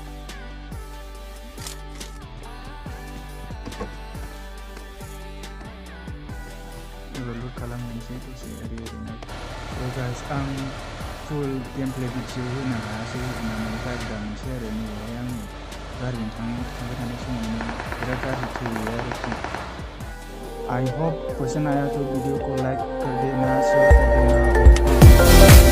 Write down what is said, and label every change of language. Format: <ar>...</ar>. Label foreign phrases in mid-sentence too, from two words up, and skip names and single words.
<brx>लुट खालामनोसै दसे ओरैनो. गाइस, आं फुल गेमप्ले भिडिअ होनो हायासै, होननानै गाज्रि दामोनसै आरो. नैबेहाय आङो गारिजों थांबाय थानाय समावनो बिराद गाज्रि थैयो आरोखि.</brx> <en>I hope</en> <hi>क्वेश्चन आया तो वीडियो को लाइक कर देना, शेयर कर देना.</hi>